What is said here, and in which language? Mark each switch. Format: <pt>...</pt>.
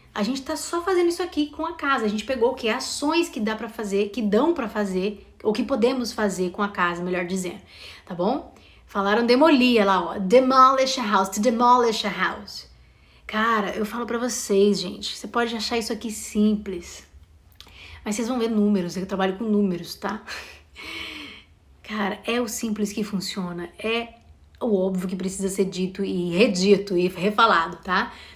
<pt>A gente tá só fazendo isso aqui com a casa. A gente pegou o que? Ações que dá pra fazer, que dão pra fazer, ou que podemos fazer com a casa, melhor dizendo. Tá bom? Falaram demolir, olha lá, ó.</pt> <en>Demolish a house, to demolish a house.</en> <pt>Cara, eu falo pra vocês, gente, você pode achar isso aqui simples, mas vocês vão ver números, eu trabalho com números, tá? Cara, é o simples que funciona, é o óbvio que precisa ser dito e redito e refalado, tá?</pt>